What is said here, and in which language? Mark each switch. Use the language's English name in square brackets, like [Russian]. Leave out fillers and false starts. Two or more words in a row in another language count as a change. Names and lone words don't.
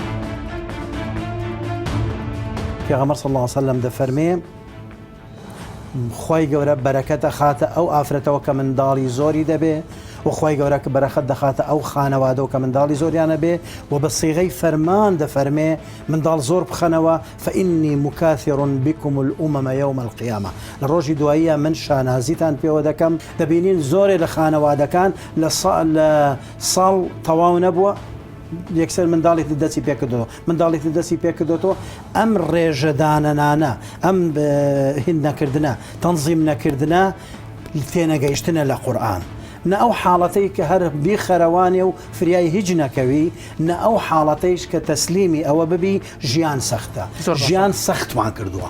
[Central Kurdish] پێغەمبەر [Arabic] صلی الله علیه و سلم [Central Kurdish] دەفەرمێ خی گەورە بەرەکەتە خاتە ئەو ئافرەتەوە کە منداڵی زۆری دەبێ و خی گەورە کە بەرەخەت دەخاتە ئەو خانەوادەوە کە منداڵی زۆریانە بێ و بە سیغەی فەرمان دەفەرمێ منداڵ زۆر بخەنەوە [Arabic] فإني مكاثر بكم الأمم يوم [Central Kurdish] القيامة لە ڕۆژی دواییە من شانازیتان پێوە دەکەم دەبینین زۆرێ لە خانەوادەکان لە ساڵ تەواو نەبووە یەکسەر منداڵێکی دەستی پێکردەوە منداڵێکی دەستی پێکردێتەوە ئەم ڕێژەدانەنانە ئەم هین نەکردنە تەنزیم نەکردنە تێنەگەیشتنە لە قورئان نە ئەو حاڵەتەی کە هەر بیخەرەوانێ و فریای هیچ نەکەوی نە ئەو حاڵەتەیش کە تەسلیمی ئەوە ببی ژیان سەختە ژیان سەختمان کردووە